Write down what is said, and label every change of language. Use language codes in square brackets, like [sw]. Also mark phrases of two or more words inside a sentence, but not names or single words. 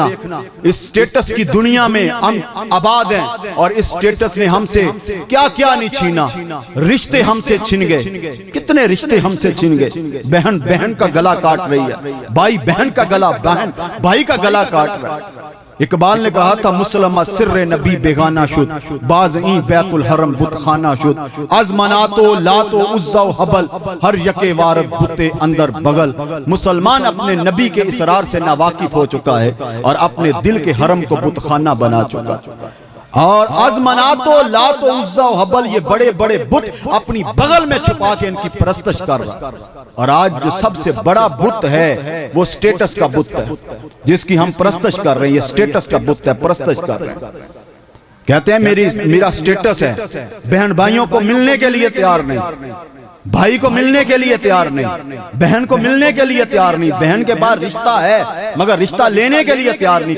[ur] اس سٹیٹس کی دنیا میں ہم آباد ہیں اور اس سٹیٹس نے ہم سے کیا کیا نہیں چھینا۔ رشتے ہم سے چھن گئے، کتنے رشتے ہم سے چھن گئے۔ بہن بہن کا گلا کاٹ رہی ہے، بھائی بہن کا گلا، بہن بھائی کا گلا کاٹ رہا ہے۔ اقبال نے کہا تھا [fa] مسلمہ سر نبی بیگانہ شد، باز این بیت الحرم بت خانہ شد، از مناتو لاتو عزا و حبل ہر یکے وارد بتے اندر بغل۔ [ur] مسلمان اپنے نبی کے اسرار سے ناواقف ہو چکا ہے اور اپنے دل کے حرم کو بت خانہ بنا چکا، اور [fa] از مناتو لاتو عزا و حبل [ur] یہ بڑے بڑے بت اپنی بغل میں چھپا کے ان کی پرستش کر رہا۔ اور آج جو سب سے بڑا بت ہے وہ سٹیٹس کا بت ہے، جس کی ہم پرستش کر رہے ہیں، یہ سٹیٹس کا بت ہے، پرستش کر رہے ہیں۔ کہتے ہیں میرا سٹیٹس ہے، بہن بھائیوں کو ملنے کے لیے تیار نہیں، بھائی کو ملنے کے لیے تیار نہیں، بہن کو ملنے کے لیے تیار نہیں، بہن کے بعد رشتہ ہے مگر رشتہ لینے کے لیے تیار نہیں۔